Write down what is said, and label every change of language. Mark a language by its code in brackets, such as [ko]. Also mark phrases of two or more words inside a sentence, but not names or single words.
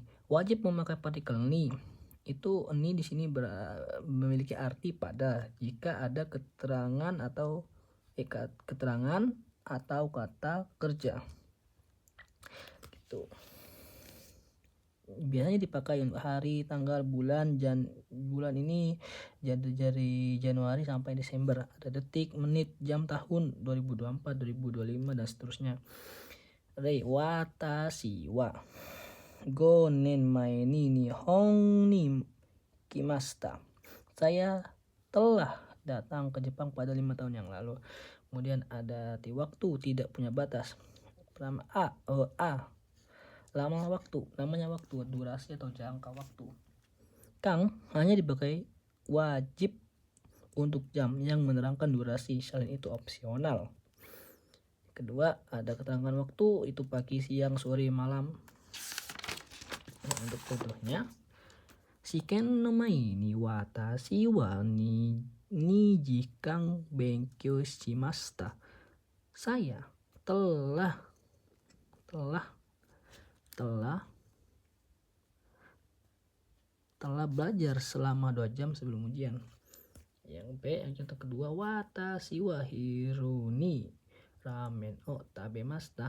[id] Wajib memakai partikel ni. Itu ni di sini memiliki arti pada jika ada keterangan atau kata kerja. Gitu. biasanya dipakai untuk hari, tanggal, bulan, bulan ini dari Januari sampai Desember. Ada detik, menit, jam, tahun 2024, 2025 dan seterusnya. [ja] 例 私は 5年前に日本に来ました. [id] Saya telah datang ke Jepang pada 5 tahun yang lalu. Kemudian ada arti waktu tidak punya batas. Pertama lama waktu, namanya waktu, durasi atau jangka waktu. Kang hanya dipakai wajib untuk jam yang menerangkan durasi, selain itu opsional. Kedua, ada keterangan waktu, itu pagi, siang, sore, malam. Nah, untuk contohnya, [ja] 試験の前に私は二時間勉強しました. [id] Saya telah belajar selama 2 jam sebelum ujian. Yang B, yang contoh kedua, [ja] 私は昼にラーメンを食べました.